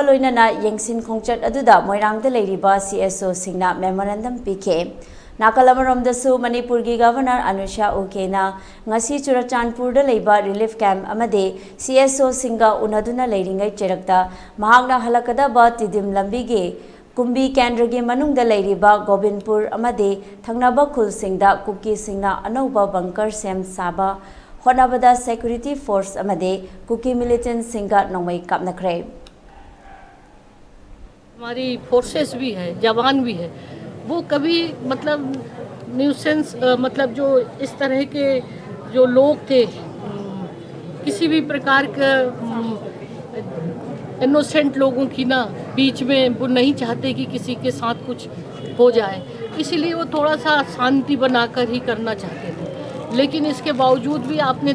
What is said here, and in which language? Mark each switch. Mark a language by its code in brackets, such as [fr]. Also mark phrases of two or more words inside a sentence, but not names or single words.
[mni] loinana yengsin khongchat aduda moirang de leiriba CSO singna memorandum pk Nakalamaromda dasu Manipur gi Governor Anusha Ukena ngasi Churachandpur da leiba [en] relief camp [mni] amade CSO singa unaduna leiringai cherakta mahakna halakada ba tidim lambi ge Kumbi Kendragi Manungda Lairiba Gobinpur Amade Thangnaba Khul Singda Kuki Singna Anova Bunker Sem Saba Honabada [en] Security Force [mni] Amade Kuki Militant Singa Nomai Kapnakre [hi] हमारी फोर्सेस भी है जवान भी है वो कभी मतलब न्यूसेंस मतलब जो इस तरह के जो लोग थे किसी भी प्रकार का इनोसेंट लोगों की ना बीच में वो नहीं चाहते कि किसी के साथ कुछ हो जाए इसलिए वो थोड़ा सा शांति बनाकर ही करना चाहते थे लेकिन इसके बावजूद भी आपने